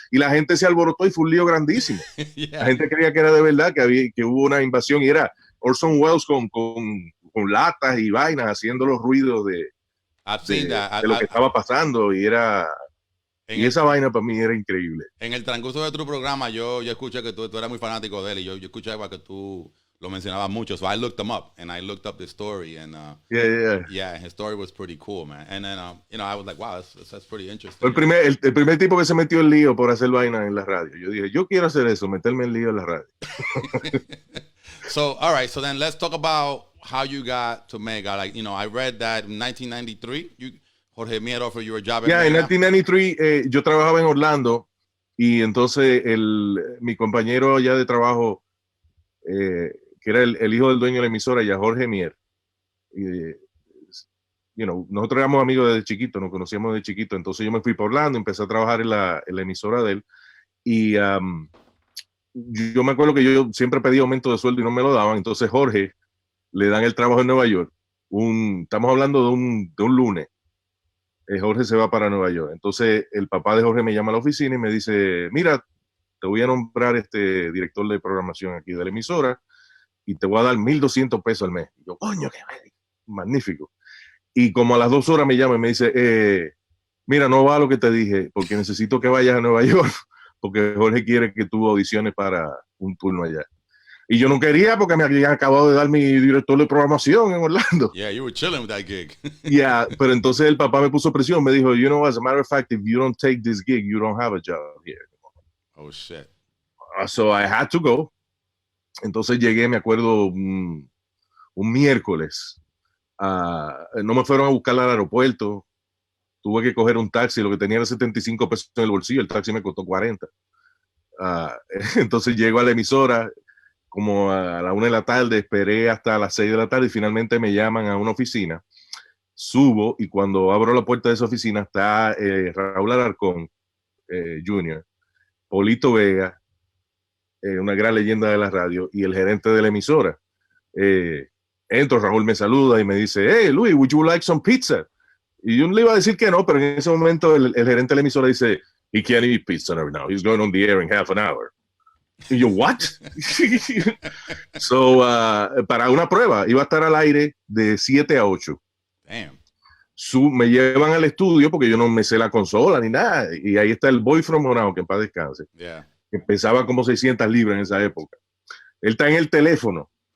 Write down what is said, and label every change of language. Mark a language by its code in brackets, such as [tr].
[es] Y la gente se alborotó y fue un lío grandísimo. La gente creía que era de verdad, que hubo una invasión y era Orson Welles con latas y vainas haciendo los ruidos de lo que estaba pasando y era... Y esa vaina para mí era increíble. En el transcurso de tu programa yo escuché que tú eras muy fanático de él y yo escuchaba que tú lo mencionabas mucho. [en] So I looked him up and I looked up the story and his story was pretty cool, man. And then I was like, wow, that's pretty interesting. [es] El primer tipo que se metió en lío por hacer vaina en la radio. Yo dije, yo quiero hacer eso, meterme en lío en la radio. [en] So, all right, so then let's talk about how you got to Mega. Like, I read that in 1993 Jorge Mier offered you a job. [es] En 1993 yo trabajaba en Orlando y entonces mi compañero allá de trabajo, que era el hijo del dueño de la emisora, ya Jorge Mier, nosotros éramos amigos desde chiquito, nos conocíamos desde chiquito, entonces yo me fui para Orlando, empecé a trabajar en la emisora de él y yo me acuerdo que yo siempre pedía aumento de sueldo y no me lo daban, entonces Jorge le dan el trabajo en Nueva York, estamos hablando de un lunes. Jorge se va para Nueva York. Entonces el papá de Jorge me llama a la oficina y me dice, mira, te voy a nombrar director de programación aquí de la emisora y te voy a dar $1,200 al mes. Y yo, coño, qué magnífico. Y como a las 2 horas me llama y me dice, mira, no va lo que te dije, porque necesito que vayas a Nueva York, porque Jorge quiere que tú audiciones para un turno allá. Y yo no quería porque me habían acabado de dar mi director de programación en Orlando. [en] Yeah, you were chilling with that gig. [es] Pero entonces el papá me puso presión. Me dijo, [en] as a matter of fact, if you don't take this gig, you don't have a job here. Oh, shit. So I had to go. [es] Entonces llegué, me acuerdo, un miércoles. No me fueron a buscar al aeropuerto. Tuve que coger un taxi. Lo que tenía era $75 en el bolsillo. El taxi me costó 40. Entonces llego a la emisora como a la 1 de la tarde, esperé hasta las 6 de la tarde y finalmente me llaman a una oficina. Subo y cuando abro la puerta de esa oficina está Raúl Alarcón Jr., Polito Vega, una gran leyenda de la radio, y el gerente de la emisora. Entro, Raúl me saluda y me dice, [en] hey, Luis, would you like some pizza? [es] Y yo le iba a decir que no, pero en ese momento el gerente de la emisora dice, [en] he can't eat pizza now. He's going on the air in half an hour. [es] Y yo, [en] what? [es] So, para una prueba, iba a estar al aire de 7 a 8. [en] Damn. [es] Me llevan al estudio porque yo no me sé la consola ni nada. Y ahí está el Boy From Now, que en paz descanse. [en] Yeah. [es] Que pesaba como 600 libras en esa época. Él está en el teléfono.